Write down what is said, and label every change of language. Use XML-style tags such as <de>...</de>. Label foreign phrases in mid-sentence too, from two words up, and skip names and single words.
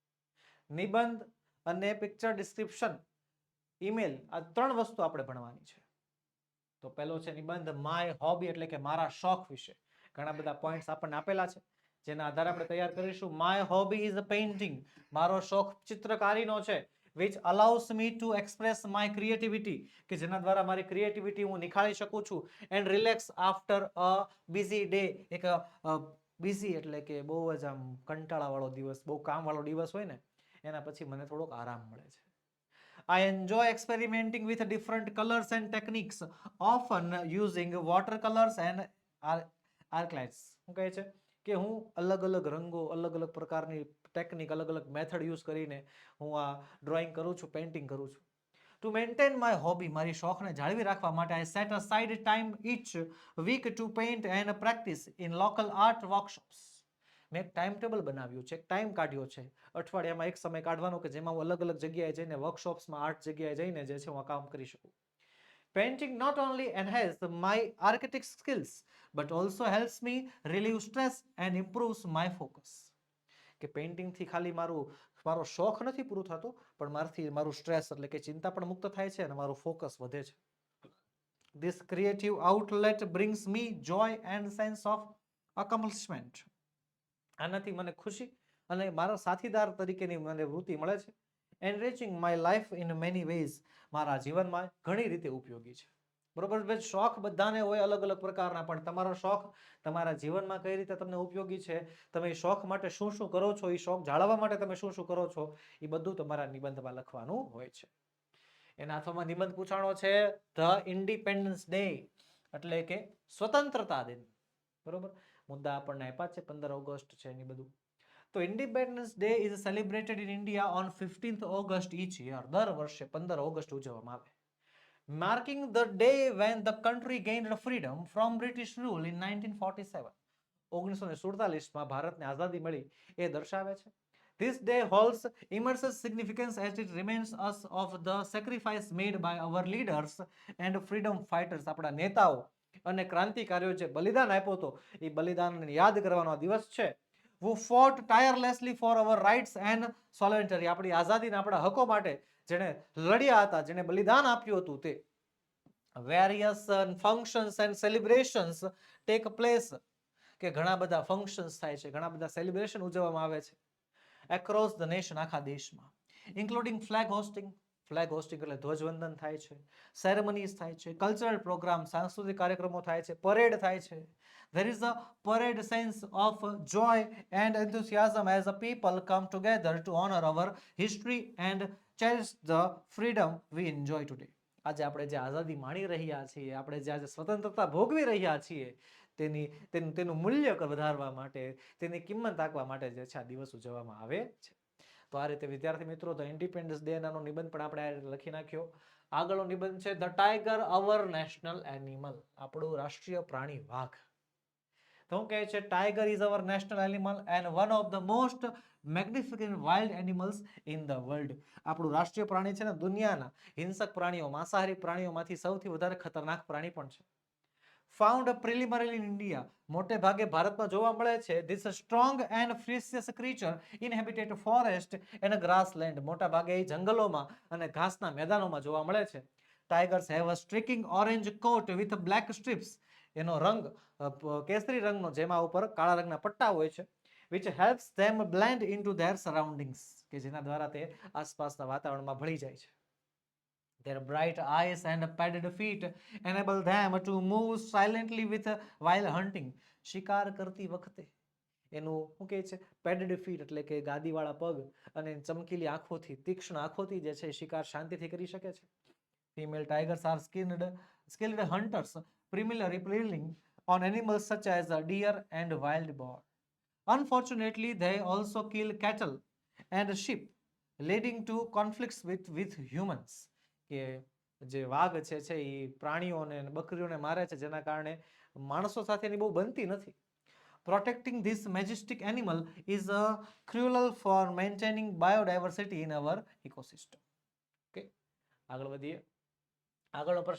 <gu>નિબંધ અને</gu> <en>picture description,</en> <gu>ઈમેલ, આ 3 વસ્તુ આપણે ભણવાની છે. તો પહેલો છે નિબંધ</gu> <en>my hobby</en> <gu>એટલે કે મારા શોખ વિશે. ઘણા બધા પોઈન્ટ્સ આપણને આપેલા છે જેના આધારે આપણે તૈયાર કરીશું.</gu> <en>my hobby is painting,</en> <gu>મારો શોખ ચિત્રકારીનો છે.</gu> <en>which allows me to express my creativity,</en> <gu>કે જેના દ્વારા મારી ક્રિએટિવિટી હું નિખાળી શકું છું.</gu> <en>and relax after a busy day,</en> <gu>એક બિઝી એટલે કે બહુ જ આમ કંટાળાવાળો દિવસ, બહુ કામવાળો દિવસ હોય ને એના પછી મને થોડોક આરામ મળે છે.</gu> <en>I enjoy experimenting with different colors and techniques, often using watercolors and acrylics.</en> <gu>શું કહે છે કે હું અલગ અલગ રંગો, અલગ અલગ પ્રકારની ટેકનિક, અલગ અલગ</gu> <en>method use</en> <gu>કરીને હું આ ડ્રોઈંગ કરું છું, પેઇન્ટિંગ કરું છું.</gu> <en>To maintain my hobby,</en> <gu>મારી શોખને જાળવી રાખવા માટે</gu> <en>I set aside time each week to paint and practice in local art workshops.</en> <gu>મેં એક</gu> <en>time table</en> <gu>બનાવ્યું છે, એક ટાઈમ કાઢ્યો છે અઠવાડિયામાં એક સમય કાઢવાનો કે જેમાં હું અલગ અલગ જગ્યાએ જઈને વર્કશોપ્સમાં, આર્ટ જગ્યાએ જઈને જે છે હું આ કામ કરી શકું.</gu> <en>Painting not only enhances my artistic skills but also helps me relieve stress and improves my focus.</en> <gu>કે પેઇન્ટિંગથી ખાલી મારો શોખ નથી પૂરો થતો, પણ મારું સ્ટ્રેસ એટલે કે ચિંતા પણ મુક્ત થાય છે અને મારું ફોકસ વધે છે.</gu> <en>This creative outlet brings me joy and sense of accomplishment.</en> <gu>આનાથી મને ખુશી અને મારા સાથીદાર તરીકેની મને વૃત્તિ મળે છે.</gu> <en>Enriching my life in many ways,</en> <gu>મારા જીવનમાં ઘણી રીતે ઉપયોગી છે. બરોબર? શોખ બધાને હોય અલગ અલગ પ્રકારના, પણ તમારો શોખ તમારા જીવનમાં કઈ રીતે તમને ઉપયોગી છે, તમે એ શોખ માટે શું શું કરો છો, એ શોખ જાળવવા માટે તમે શું શું કરો છો, એ બધું તમારા નિબંધમાં લખવાનું હોય છે. એના અથવામાં નિબંધ પૂછાણો છે</gu> <en>the Independence Day</en> <gu>એટલે કે સ્વતંત્રતા દિન. બરોબર? મુદ્દા આપણને આપ્યા છે, 15 ઓગસ્ટ છે એની બધું.</gu> <en>તો Independence Day is celebrated in India on 15th August each year.</en> <gu>દર વર્ષે 15 ઓગસ્ટ ઉજવવામાં આવે.</gu> <en>Marking the day when the country gained freedom from British rule in 1947.</en> <gu>1947માં ભારતને આઝાદી મળી એ દર્શાવે છે.</gu> <en>This day holds immense significance as it reminds us of the sacrifice made by our leaders and freedom fighters.</en> <gu>આપણા નેતાઓ અને ક્રાંતિકારીઓ જે બલિદાન આપ્યો હતો એ બલિદાનને યાદ કરવાનો દિવસ છે.</gu> <en>Who fought tirelessly for our rights and sovereignty,</en> <gu>આપણી આઝાદીના આપણા હકો માટે જેણે લડ્યા હતા, જેણે બલિદાન આપ્યું હતું તે.</gu> <en>Various functions and celebrations take place,</en> <gu>કે ઘણા બધા ફંક્શન્સ થાય છે, ઘણા બધા સેલિબ્રેશન ઉજવવામાં આવે છે</gu> <en>across the nation,</en> <gu>આખા દેશમાં.</gu> <en>including flag hoisting</en> <gu>એટલે ધ્વજવંદન થાય છે, સેરેમનીઝ થાય છે,</gu> <en>cultural program,</en> <gu>સાંસ્કૃતિક કાર્યક્રમો થાય છે, પરેડ થાય છે.</gu> <en>There is a parade sense of joy and enthusiasm as the people come together to honor our history and cherish the freedom we enjoy today.</en> <gu>આજે આપણે જે આઝાદી માણી રહ્યા છીએ, આપણે જે આજે સ્વતંત્રતા ભોગવી રહ્યા છીએ, તેનું મૂલ્ય વધારવા માટે, તેની કિંમત આંકવા માટે જે છે આ દિવસ ઉજવવામાં આવે છે. તો આ રીતે વિદ્યાર્થી મિત્રો</gu> <en>the Independence Day</en> <gu>નાનો નિબંધ પણ આપણે લખી નાખ્યો. આગળનો નિબંધ છે</gu> <en>the Tiger our national animal,</en> <gu>આપણું રાષ્ટ્રીય પ્રાણી વાઘ. તો શું કહે છે?</gu> <en>Tiger is our national animal and one of the most magnificent wild animals in the world.</en> <gu>આપણું રાષ્ટ્રીય પ્રાણી છે ને દુનિયાના હિંસક પ્રાણીઓ, માંસાહારી પ્રાણીઓમાંથી સૌથી વધારે ખતરનાક પ્રાણી પણ છે.</gu> <en>Found primarily in India,</en> <gu>મોટે ભાગે ભારતમાં જોવા મળે છે.</gu> <en>This strong and fierce creature inhabited forest and grassland,</en> <gu>મોટા ભાગે એ જંગલોમાં અને ઘાસના મેદાનોમાં જોવા મળે છે.</gu> <en>Tigers have a streaking orange coat with black strips,</en> <gu>એનો રંગ કેસરી રંગનો જેમાં ઉપર કાળા રંગના પટ્ટા હોય છે.</gu> <en>which helps them blend into their surroundings,</en> <gu>કે જેના દ્વારા તે આસપાસના વાતાવરણમાં ભળી જાય છે.</gu> <en>Their bright eyes and padded feet enable them to move silently while hunting.</en> <gu>શિકાર કરતી વખતે એનું શું કહે છે?</gu> <en>padded feet</en> <gu>એટલે કે ગાદીવાળા પગ અને ચમકીલી આંખોથી, તીક્ષ્ણ આંખોથી જે છે શિકાર શાંતિથી કરી શકે છે.</gu> <en>Female tigers are skilled hunters, primarily preying on animals such as deer and wild boar. Unfortunately, they also kill cattle and sheep, leading to conflicts with humans.</en> <gu>કે જે વાઘ છે એ પ્રાણીઓને બકરીઓને મારે છે, જેના કારણે માણસો સાથે એની બહુ બનતી નથી.</gu> <en>Protecting this majestic animal is crucial for maintaining biodiversity in our ecosystem.</en> <gu>Okay, આગળ વધીએ. આગળનો પ્રશ્ન છે 37મો.</gu>